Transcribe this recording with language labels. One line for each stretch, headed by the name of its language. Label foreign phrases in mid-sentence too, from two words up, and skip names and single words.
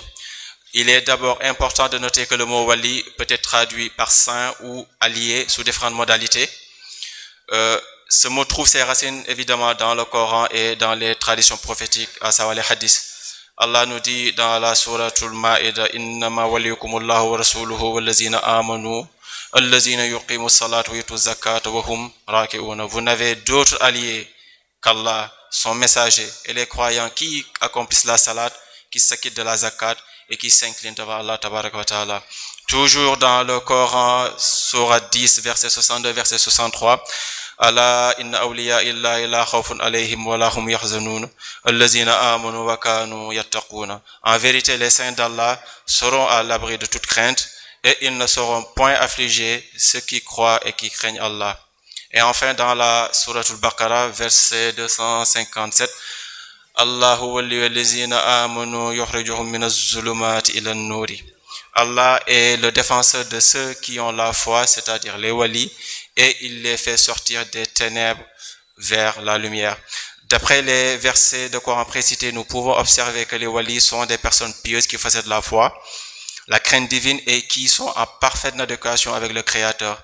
French: Il est d'abord important de noter que le mot Wali peut être traduit par saint ou allié sous différentes modalités. Ce mot trouve ses racines évidemment dans le Coran et dans les traditions prophétiques, à savoir les hadiths. Allah nous dit dans la souratul Ma'ida,
Arabic: إنما وليكم الله ورسوله والذين آمنوا الذين يقيمون الصلاة ويؤتون الزكاة وهم راكعون.
French: Vous n'avez d'autres alliés qu'Allah, son messager, et les croyants qui accomplissent la salat, qui s'acquittent de la zakat et qui s'inclinent devant Allah
Arabic: تبارك وتعالى.
French: Toujours dans le Coran, sourate 10, verset 62, verset 63,
Arabic: الله إن أولياء إلا إلا خوف عليهم ولهم يحزنون الذين آمنوا وكانوا يتقون.
French: En vérité, les saints d'Allah seront à l'abri de toute crainte et ils ne seront point affligés ceux qui croient et qui craignent Allah. Et enfin, dans la sourate al-Baqarah, verset 257,
Arabic: الله ولي الذين آمنوا يخرجهم من الظلمات إلى النور.
French: Allah est le défenseur de ceux qui ont la foi, c'est-à-dire les walis, et il les fait sortir des ténèbres vers la lumière. D'après les versets de Coran précités, nous pouvons observer que les walis sont des personnes pieuses qui possèdent la foi. la crainte divine et qui sont en parfaite adéquation avec le Créateur.